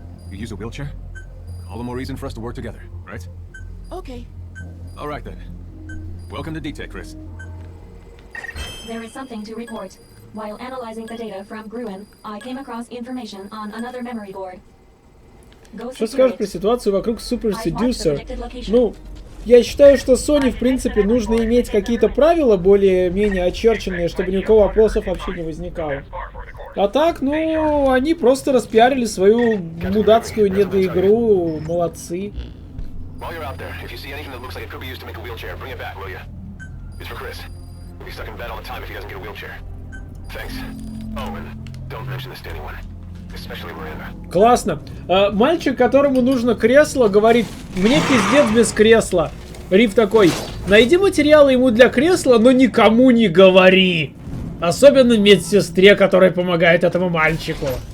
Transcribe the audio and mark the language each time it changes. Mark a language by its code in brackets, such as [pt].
[en] You use a wheelchair? All the more reason for us to work together, right? Okay. All right then. Welcome to DT, Chris. There is something to report. While analyzing the data from Gruen, I came across information on another memory board. [ru] Что скажешь про ситуацию вокруг Super Seducer? Ну, я считаю, что Sony, в принципе, нужно иметь какие-то правила более-менее очерченные, чтобы ни у кого вопросов вообще не возникало. А так, ну, они просто распиарили свою мудацкую недоигру. Молодцы. [en] While you're out there, if you see anything that looks like it could be used to make a wheelchair, bring it back, will you? It's for Chris. He'll be stuck in bed all the time if he doesn't get a wheelchair. Thanks. Oh, and don't mention this to anyone. Especially Miranda. [ru] Классно. Мальчик, которому нужно кресло, говорит: мне пиздец без кресла. Риф такой: найди материалы ему для кресла, но никому не говори. Особенно медсестре, которая помогает этому мальчику.